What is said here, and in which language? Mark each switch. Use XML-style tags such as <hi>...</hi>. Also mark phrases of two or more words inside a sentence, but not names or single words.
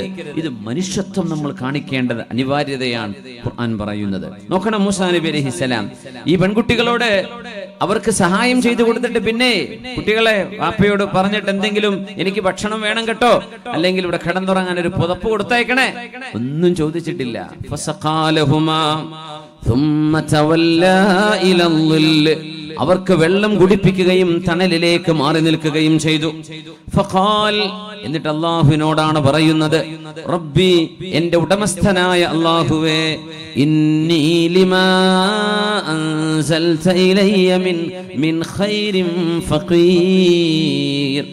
<ml>ഇത് മനുഷ്യത്വം നമ്മൾ കാണിക്കേണ്ടത് അനിവാര്യതയാണ് ഖുർആൻ പറയുന്നത്. നോക്കണം, മൂസാ നബി അലൈഹിസ്സലാം ഈ പെൺകുട്ടികളോട് അവർക്ക് സഹായം ചെയ്തു കൊടുത്തിട്ട് പിന്നെ കുട്ടികളെ വാപ്പയോട് പറഞ്ഞിട്ട് എന്തെങ്കിലും എനിക്ക് ഭക്ഷണം വേണം കേട്ടോ, അല്ലെങ്കിൽ ഇവിടെ കിടന്നുറങ്ങാൻ ഒരു പുതപ്പ് കൊടുത്തയക്കണേ, ഒന്നും ചോദിച്ചിട്ടില്ല.</ml> <ar>فسقى لهما ثم تولى إلى الظل.</ar> <ml>അവർക്ക് വെള്ളം കുടിപ്പിക്കുകയും തണലിലേക്ക് മാറി നിൽക്കുകയും ചെയ്തു. ഫഖാൽ, എന്നിട്ട് അല്ലാഹുവിനോടാണ് പറയുന്നത്, റബ്ബി, എന്റെ ഉടമസ്ഥനായ അല്ലാഹുവേ,</ml> <ar>إني لما أنزلت إلي من خير فقير.</ar>